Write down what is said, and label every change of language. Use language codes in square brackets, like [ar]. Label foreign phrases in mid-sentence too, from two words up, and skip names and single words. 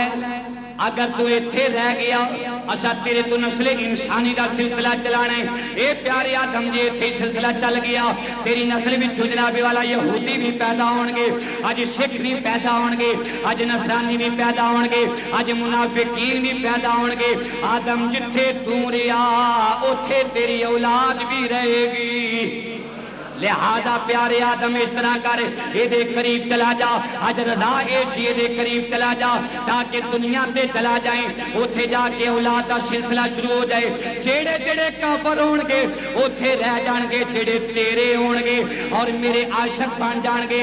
[pa] اگر تو ایتھے رہ گیا اسا تیرے تو نسل انسانی دا سلسلہ چلانا ہے. اے پیارے آدم جی ایتھے سلسلہ چل گیا تیری نسل بھی جناب والا یہودی بھی پیدا ہون گے، اج سکھ بھی پیدا ہون گے، اج نصرانی بھی پیدا ہون گے، اج منافقین بھی پیدا ہون گے. آدم جتھے تو رہیا اوتھے تیری اولاد بھی رہے گی. لہذا پیارے آدم اس طرح کر اے دے قریب چلا جا. اج رضا اے سی اے دے قریب چلا جا تاکہ دنیا تے چلا جائیں، اوتھے جا کے اولاد دا سلسلہ شروع ہو جائے. جڑے کافر ہون گے اوتھے رہ جان گے، جڑے تیرے ہون گے اور میرے عاشق بن جان گے.